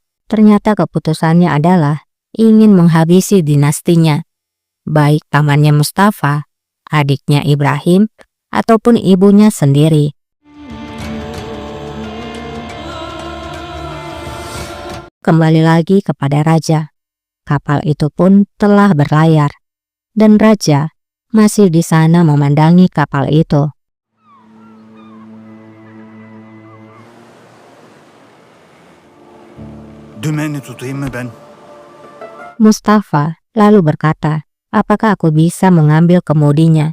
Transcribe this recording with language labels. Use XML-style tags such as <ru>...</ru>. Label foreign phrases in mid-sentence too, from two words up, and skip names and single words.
<id>Ternyata keputusannya adalah ingin menghabisi dinastinya, baik pamannya Mustafa, adiknya Ibrahim, ataupun ibunya sendiri. Kembali lagi kepada raja. Kapal itu pun telah berlayar, dan raja masih di sana memandangi kapal itu.</id> <tr>Dümeni tutayım mı ben?</tr> <id>Mustafa lalu berkata, "Apakah aku bisa mengambil kemudinya?"</id>